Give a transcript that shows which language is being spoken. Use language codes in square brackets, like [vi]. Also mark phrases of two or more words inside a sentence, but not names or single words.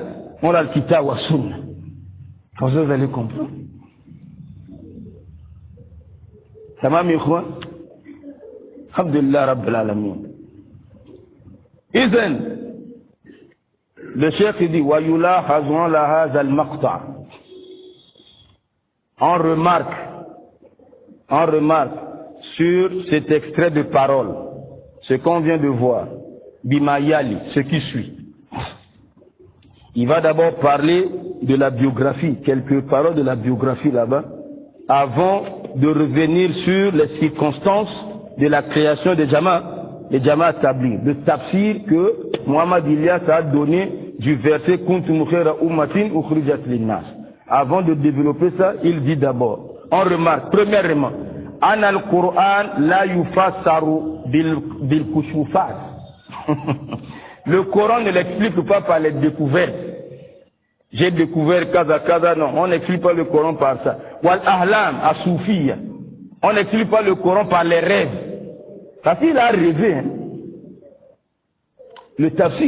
[fr] On a le [ar] كتاب وسنة. [fr] Comme ça vous allez comprendre. Ça m'a mis quoi? [ar] الحمد لله رب العالمين. [fr] Izen, le cheikh dit [ar] ويلاحظون لهذا المقطع'. [fr] On remarque sur cet extrait de parole ce qu'on vient de voir, Bimayali, ce qui suit. Il va d'abord parler de la biographie, quelques paroles de la biographie là-bas, avant de revenir sur les circonstances de la création des Jamaat Tabligh, de tafsir que Muhammad Ilyas a donné du verset [ar] كنتم خير أمة أخرجت للناس. [fr] Avant de développer ça, il dit d'abord, on remarque, premièrement, [ar] أن القرآن لا يفسر بالكشوفات. [fr] Le Coran ne l'explique pas par les découvertes. J'ai découvert kaza, non, on n'explique pas le Coran par ça. [ar] والأحلام الصوفية. [fr] On n'explique pas le Coran par les rêves. Parce qu'il a rêvé. Hein. Le tafsir.